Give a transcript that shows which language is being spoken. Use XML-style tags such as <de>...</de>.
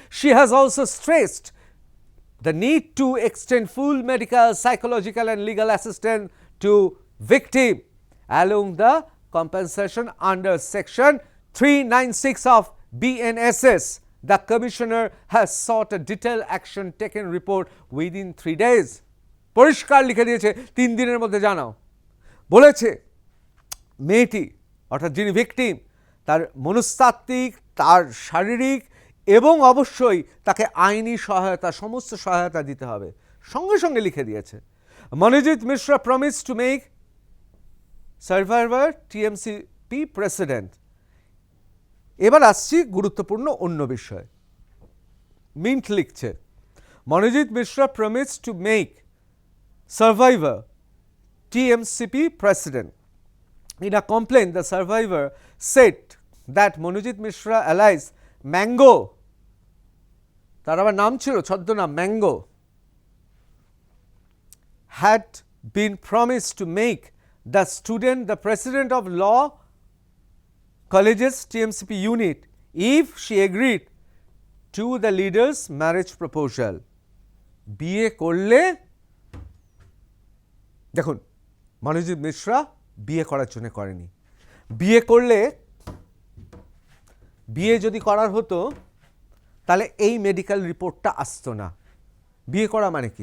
<en>She has also stressed the need to extend full medical, psychological and legal assistance to victim along the compensation under section 396 of BNSS. The commissioner has sought a detailed action taken report within 3 days.</en> <bn>পরিষ্কার লিখে দিয়েছে 3 দিনের মধ্যে জানাও। বলেছে মেয়েটি অর্থাৎ যিনি ভিকটিম তার মনস্তাত্ত্বিক, তার শারীরিক এবং অবশ্যই তাকে আইনি সহায়তা, সমস্ত সহায়তা দিতে হবে। সঙ্গে সঙ্গে লিখে দিয়েছে।</bn> <en>Monojit Mishra promise to make survivor TMCP president.</en> <bn>এবার আসছি গুরুত্বপূর্ণ অন্য বিষয়। মিন্ট লিখছে Manojit Mishra</bn> <en>Promise to make survivor TMCP president. In a complaint, the survivor said that Monojit Mishra alias Mango,</en> <bn>তার আবার নাম ছিল ছদ্মনাম mango,</bn> <en>had been promised to make the student the president of law college's TMCP unit if she agreed to the leader's marriage proposal.</en> <bn>বিয়ে করলে, দেখুন মনোজিৎ মিশ্রা বিয়ে করার জন্য করেনি। বিয়ে করলে, বিয়ে যদি করার হতো তাহলে এই মেডিকেল রিপোর্টটা আসতো না। বিয়ে করা মানে কি?</bn>